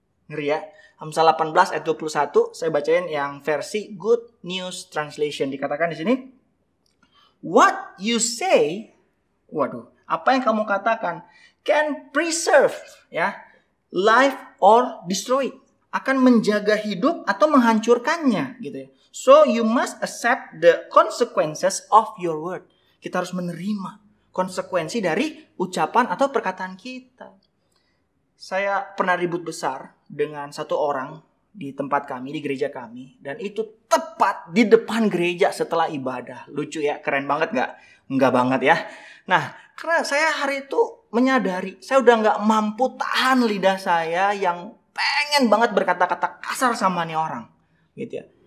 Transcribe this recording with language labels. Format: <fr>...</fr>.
<id>Ngeri ya. Amsal 18 ayat 21, saya bacain yang versi Good News Translation.</id> <en>Dikatakan di sini, what you say, waduh,</en> <id>apa yang kamu katakan</id> <en>can preserve ya, life or destroy it.</en> <id>Akan menjaga hidup atau menghancurkannya gitu ya.</id> <en>So you must accept the consequences of your word.</en> <id>Kita harus menerima konsekuensi dari ucapan atau perkataan kita. Saya pernah ribut besar dengan satu orang di tempat kami, di gereja kami. Dan itu tepat di depan gereja setelah ibadah. Lucu ya, keren banget gak? Enggak banget ya. Nah, karena saya hari itu menyadari, saya udah gak mampu tahan lidah saya yang pengen banget berkata-kata kasar sama nih orang. Gitu ya.</id>